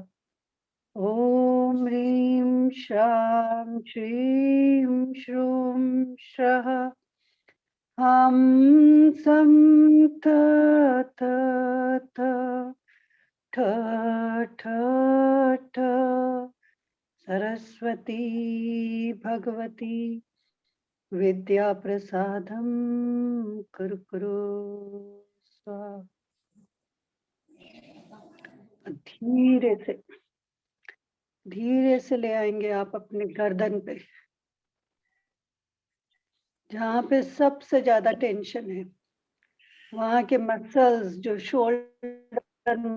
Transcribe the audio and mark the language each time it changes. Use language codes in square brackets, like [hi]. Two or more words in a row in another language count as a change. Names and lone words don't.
[sa] ॐ ह्रीं श्रां श्रीं श्रूं श्रः हं सं थ थ थ ठ ठ ठ सरस्वती भगवती विद्या प्रसादं कुरु स्वाहा। [hi] धीरे से ले आएंगे आप अपने गर्दन पे, जहाँ पे सबसे ज्यादा टेंशन है, वहाँ के मसल्स जो शोल्डर